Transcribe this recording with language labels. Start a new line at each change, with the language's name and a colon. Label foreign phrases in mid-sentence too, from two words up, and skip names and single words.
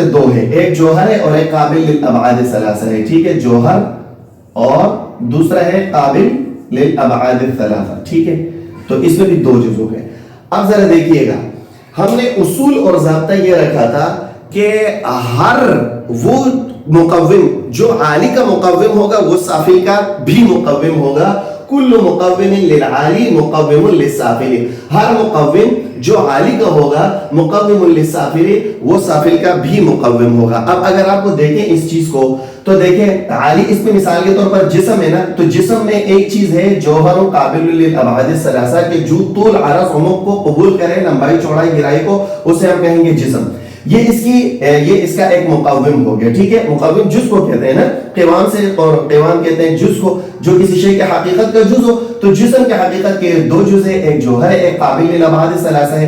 Urdu: 2 ہے, ایک جوہر ہے اور ایک
Arabic: قابل للابعاد ثلاثہ
Urdu: ہے, ٹھیک ہے, جوہر اور دوسرا ہے
Arabic: قابل للابعاد ثلاثہ,
Urdu: ٹھیک ہے. تو اس میں بھی 2 جز ہو گئے. اب ذرا دیکھیے گا, ہم نے اصول اور ضابطہ یہ رکھا تھا کہ ہر وہ مقوم جو عالی کا مقوم ہوگا وہ سافل کا بھی مقوم ہوگا.
Arabic: کل مقوم للعالی مقوم للسافل,
Urdu: ہر مقوم جو عالی کا ہوگا
Arabic: مقوم للسافل
Urdu: وہ سافل کا بھی مقوم ہوگا. اب اگر آپ کو دیکھیں اس چیز کو تو دیکھیں عالی, اس میں مثال کے طور پر جسم ہے نا, تو جسم میں ایک چیز ہے
Arabic: جوہر و قابل للابعاد ثلاثہ
Urdu: کہ جو طول عرض عمق کو قبول کرے, لمبائی چوڑائی گہرائی کو, اسے ہم کہیں گے جسم. یہ اس کا ایک مقوم ہو گیا, ٹھیک ہے. مقوم جز کو کہتے ہیں نا, قوام سے, اور قوام کہتے ہیں جز کو, جو کسی شے کی حقیقت کا جز ہو. تو جسم کی حقیقت کے 2 جز ہے, ایک جوہر ہے, ایک
Arabic: قابل للابعاد ثلاثہ
Urdu: ہے.